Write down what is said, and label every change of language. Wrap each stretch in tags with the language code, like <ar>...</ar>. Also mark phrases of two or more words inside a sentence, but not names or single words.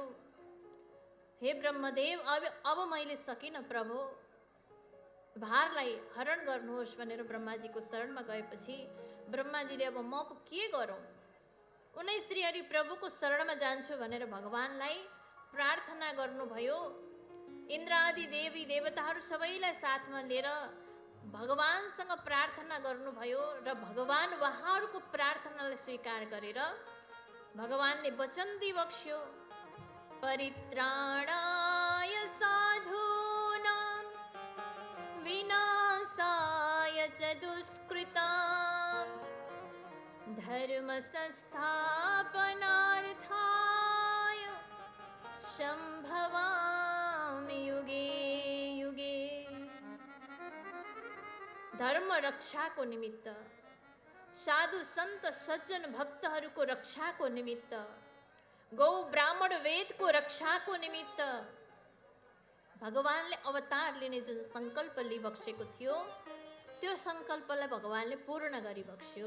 <ne>हे ब्रह्मदेव, अब मैले सकिनँ प्रभु, भारलाई हरण गर्नुहोस् भनेर ब्रह्माजीको शरणमा गएपछि ब्रह्माजीले अब म के गरौँ, उनै श्री हरि प्रभुको शरणमा जान्छु भनेर भगवानलाई प्रार्थना गर्नुभयो। इन्द्र आदि देवी देवताहरू सबैलाई साथमा लिएर भगवानसँग प्रार्थना गर्नुभयो र भगवान उहाँहरूको प्रार्थनालाई स्वीकार गरेर भगवानले वचन दिबक्स्यो।</ne> <sa>परित्राणाय साधूनां विनाशाय च दुष्कृतां धर्म संस्थापनार्थाय संभवामि युगे युगे।</sa> <ne>धर्म रक्षाको निमित्त, साधु सन्त सज्जन भक्तहरूको रक्षाको निमित्त, गौ ब्राह्मण वेदको रक्षाको निमित्त भगवानले अवतार लिने जुन सङ्कल्प लिइबक्सेको थियो, त्यो सङ्कल्पलाई भगवानले पूर्ण गरिबक्स्यो।</ne>